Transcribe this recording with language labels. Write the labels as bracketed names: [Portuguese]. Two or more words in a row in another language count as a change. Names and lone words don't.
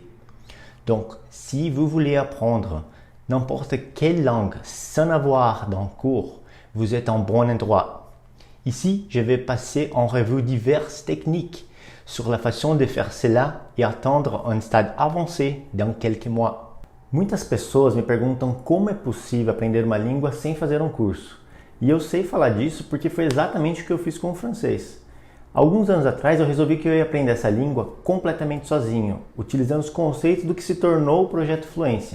[French] Donc, si vous voulez apprendre n'importe quelle langue sans avoir d'un cours, vous êtes en bon endroit. Ici, je vais passer en revue diverses techniques sur la façon de faire cela e atteindre um stade avancé dans quelques mois. [Portuguese] Muitas pessoas me perguntam como é possível aprender uma língua sem fazer um curso. E eu sei falar disso porque foi exatamente o que eu fiz com o francês. Alguns anos atrás eu resolvi que eu ia aprender essa língua completamente sozinho, utilizando os conceitos do que se tornou o Projeto Fluência.